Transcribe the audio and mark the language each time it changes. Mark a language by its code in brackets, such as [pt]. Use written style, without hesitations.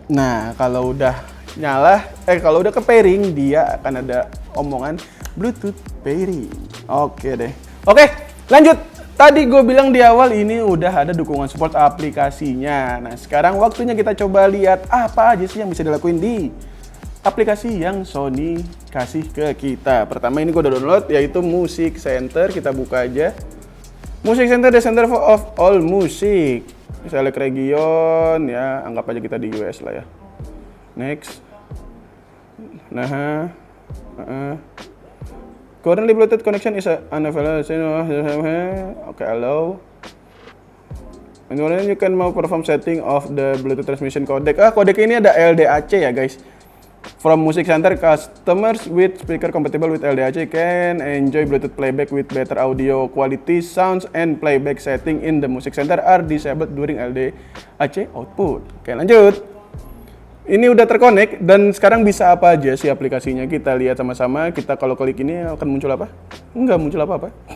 [id] Nah, kalau udah nyala, kalau udah ke pairing, dia akan ada omongan Bluetooth pairing. Oke deh. Oke, lanjut. Tadi gue bilang di awal ini udah ada dukungan support aplikasinya. Nah, sekarang waktunya kita coba lihat apa aja sih yang bisa dilakuin di aplikasi yang Sony kasih ke kita. Pertama ini gue udah download yaitu Music Center. Kita buka aja. [en] Music Center, the center of all music. Select region ya, [id] anggap aja kita di US lah ya. [en] Next. Nah, currently Bluetooth connection is unavailable. Okay, allow. And then you can [id] mau [en] perform setting of the Bluetooth transmission codec. [id] Codec ini ada LDAC ya guys. [en] From Music Center, customers with speaker compatible with LDAC can enjoy Bluetooth playback with better audio quality, sounds, and playback setting in the Music Center are disabled during LDAC output. [id] Oke, lanjut. Ini udah terkonek dan sekarang bisa apa aja sih aplikasinya, kita lihat sama-sama. Kita kalau klik ini akan muncul apa? Enggak muncul apa-apa.